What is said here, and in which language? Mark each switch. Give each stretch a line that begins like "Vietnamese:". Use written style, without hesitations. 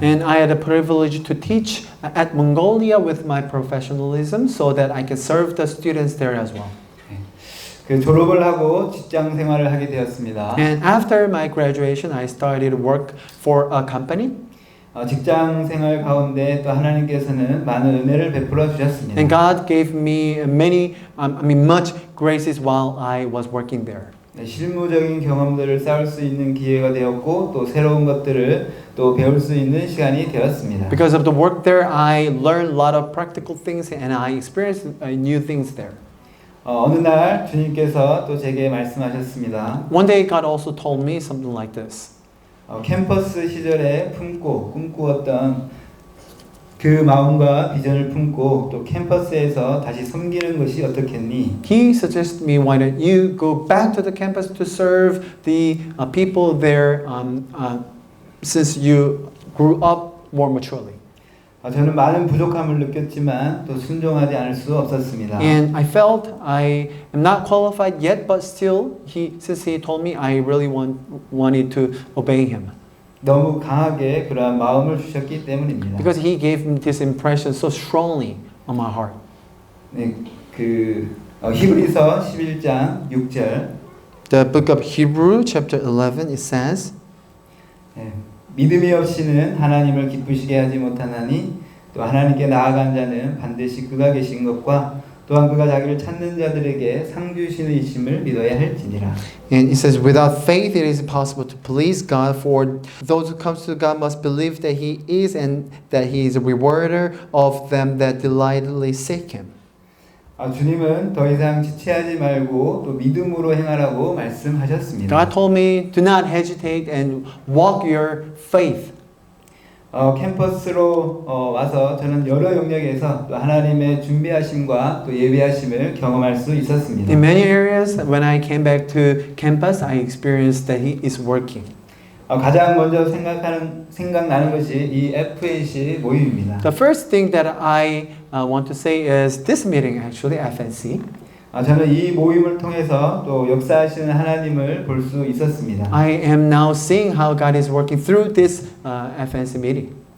English: And I had the privilege to teach at Mongolia with my professionalism so that I can serve the students there as well.
Korean: 그 졸업을 하고 직장 생활을 하게 되었습니다.
English: And after my graduation, I started work for a company.
Korean: 직장 생활 가운데 또 하나님께서는 많은 은혜를 베풀어 주셨습니다.
English: And God gave me much graces while I was working there.
Korean: 실무적인 경험들을 쌓을 수 있는 기회가 되었고 또 새로운 것들을 또 배울 수 있는 시간이 되었습니다.
English: Because of the work there, I learned a lot of practical things and I experienced new things there.
Korean: 어느 날 주님께서 또 제게 말씀하셨습니다.
English: One day God also told me something like this.
Korean: 캠퍼스 시절에 품고 꿈꾸었던 그 마음과 비전을 품고 또 캠퍼스에서 다시 섬기는 것이 어떻겠니?
English: He suggested me, why don't you go back to the campus to serve the people there since you grew up more maturely.
Korean: 저는 많은 부족함을 느꼈지만 또 순종하지 않을 수 없었습니다.
English: And I felt I am not qualified yet, but still, since he told me, I really wanted to obey him.
Korean: 너무 강하게 그러한 마음을 주셨기 때문입니다.
English: Because he gave me this impression so strongly on my heart.
Korean: 네, 히브리서 11장 6절.
English: The book of Hebrew, chapter 11, it says,
Korean: 네, 믿음이 없이는 하나님을 기쁘시게 하지 못하나니 또 하나님께 나아간 자는 반드시 그가 계신 것과 또한 그가 자기를 찾는 자들에게 상 주시는 이심을 믿어야 할지니라.
English: and it says, without faith it is impossible to please God, for those who come to God must believe that He is and that He is a rewarder of them that dilightly seek Him.
Korean: 주님은 더 이상 지체하지 말고 또 믿음으로 행하라고 말씀하셨습니다.
English: God told me, do not hesitate and walk your faith.
Korean: 캠퍼스로 와서 저는 여러 영역에서 또 하나님의 준비하심과 또 예비하심을 경험할 수 있었습니다.
English: In many areas, when I came back to campus, I experienced that He is working.
Korean: 가장 먼저 생각나는 것이 이 FNC 모임입니다.
English: The first thing that I want to say is this meeting, actually, FNC.
Korean: 저는 이 모임을 통해서 또 역사하시는 하나님을 볼 수 있었습니다.
English: I am now seeing how God is working through this FNC meeting.